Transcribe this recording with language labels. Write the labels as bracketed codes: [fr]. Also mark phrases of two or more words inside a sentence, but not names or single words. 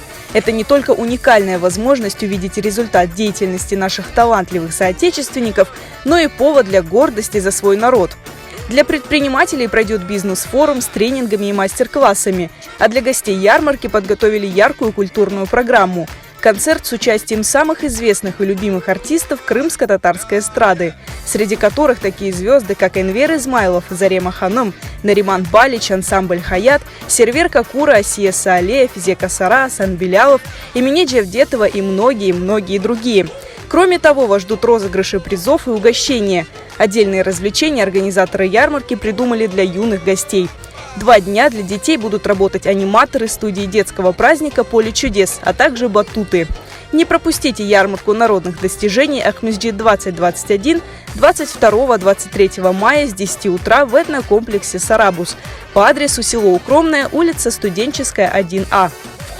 [ru] Это не только уникальная возможность увидеть результат деятельности наших талантливых соотечественников, но и повод для гордости за свой народ. Для предпринимателей пройдет бизнес-форум с тренингами и мастер-классами, а для гостей ярмарки подготовили яркую культурную программу – концерт с участием самых известных и любимых артистов крымско-татарской эстрады, среди которых такие звезды, как Энвер Измайлов, Зарема Ханым, Нариман Балич, ансамбль Хаят, Сервер Какура, Асия Саалеев, Зека Сара, Асан Белялов, Эмине Джавдетова и многие другие. Кроме того, вас ждут розыгрыши призов и угощения. Отдельные развлечения организаторы ярмарки придумали для юных гостей. 2 дня для детей будут работать аниматоры студии детского праздника «Поле чудес», а также батуты. Не пропустите ярмарку народных достижений Акмесджит-2021 22-23 мая с 10 утра в этнокомплексе «Сарабус» по адресу село Укромное, улица Студенческая, 1А.